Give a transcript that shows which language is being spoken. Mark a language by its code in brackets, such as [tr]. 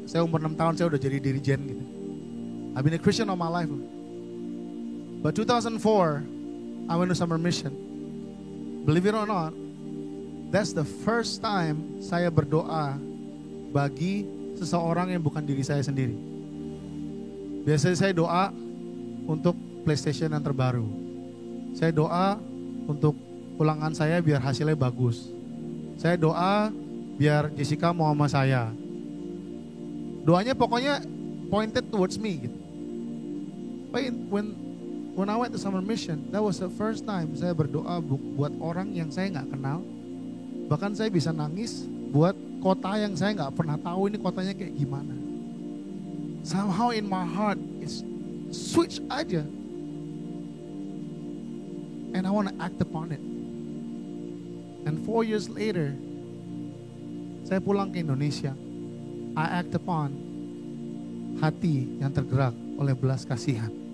[id] Saya umur 6 tahun saya udah jadi dirijen gitu. [en] I've been a Christian all my life. But 2004, I went to Summer Mission. Believe it or not, that's the first time [id] saya berdoa bagi seseorang yang bukan diri saya sendiri. Biasanya saya doa untuk PlayStation yang terbaru. Saya doa untuk ulangan saya biar hasilnya bagus. Saya doa biar Jessica mau sama saya. Doanya pokoknya [en] pointed towards me [id] gitu. [en] But when I went to Summer Mission, that was the first time [id] saya berdoa buat orang yang saya nggak kenal. Bahkan saya bisa nangis buat kota yang saya nggak pernah tahu ini kotanya kayak gimana. [en] Somehow in my heart it's switch aja, and I want to act upon it. And 4 years later, [id] saya pulang ke Indonesia. [en] I act upon [id] hati yang tergerak oleh belas kasihan.